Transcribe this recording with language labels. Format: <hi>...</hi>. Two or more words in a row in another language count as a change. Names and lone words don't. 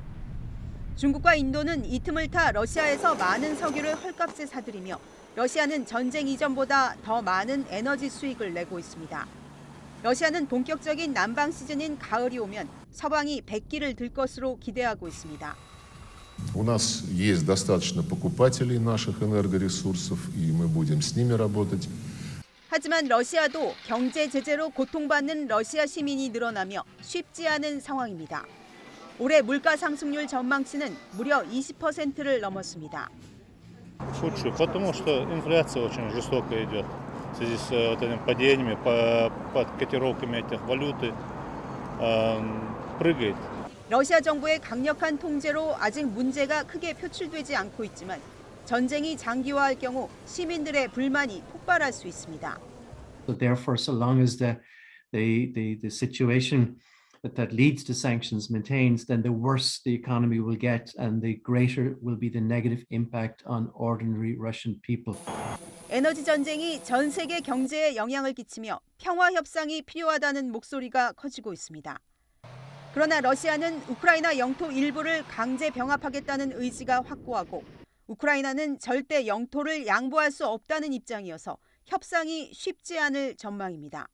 <ko>중국과 인도는 이 틈을 타 러시아에서 많은 석유를 헐값에 사들이며 러시아는 전쟁 이전보다 더 많은 에너지 수익을 내고 있습니다. 러시아는 본격적인 난방 시즌인 가을이 오면 서방이 백기를 들 것으로 기대하고 있습니다.</ko> <ru>У нас есть достаточно покупателей наших энергоресурсов, и мы будем с ними работать.</ru> <ko>하지만 러시아도 경제 제재로 고통받는 러시아 시민이 늘어나며 쉽지 않은 상황입니다. 올해 물가 상승률 전망치는 무려 20%를 넘었습니다.</ko> <ru>Шучу, потому что инфляция очень жестоко идет. В связи с вот этими падениями, под котировками этих валюты. прыгает.</ru> <ko>러시아 정부의 강력한 통제로 아직 문제가 크게 표출되지 않고 있지만 전쟁이 장기화할 경우 시민들의 불만이 폭발할 수 있습니다.</ko> <en>So therefore, so long as the situation that leads to sanctions maintains, then the worse the economy will get and the greater will be the negative impact on ordinary Russian people.</en> <ko>에너지 전쟁이 전 세계 경제에 영향을 끼치며 평화 협상이 필요하다는 목소리가 커지고 있습니다. 그러나 러시아는 우크라이나 영토 일부를 강제 병합하겠다는 의지가 확고하고 우크라이나는 절대 영토를 양보할 수 없다는 입장이어서 협상이 쉽지 않을 전망입니다.</ko>